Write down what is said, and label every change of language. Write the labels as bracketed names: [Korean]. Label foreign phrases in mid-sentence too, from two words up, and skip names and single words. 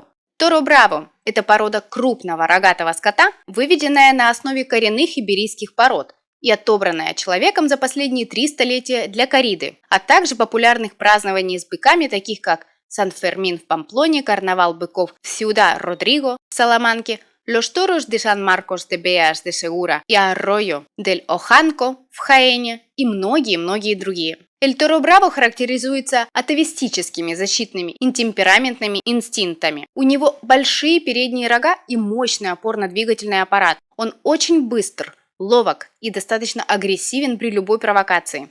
[Russian] Торо Браво – это порода крупного рогатого скота, выведенная на основе коренных иберийских пород и отобранная человеком за последние 3 столетия для кориды, а также популярных празднований с быками, таких как Сан-Фермин в Памплоне, карнавал быков в Сьюдад-Родриго в Саламанке, Los Toros de San Marcos de Beas de Segura и Arroyo del Ojanco в Хаэне и многие-многие другие. Эль Торо Браво характеризуется атовистическими защитными и темпераментными инстинктами. У него большие передние рога и мощный опорно-двигательный аппарат. Он очень быстр, ловок и достаточно агрессивен при любой провокации.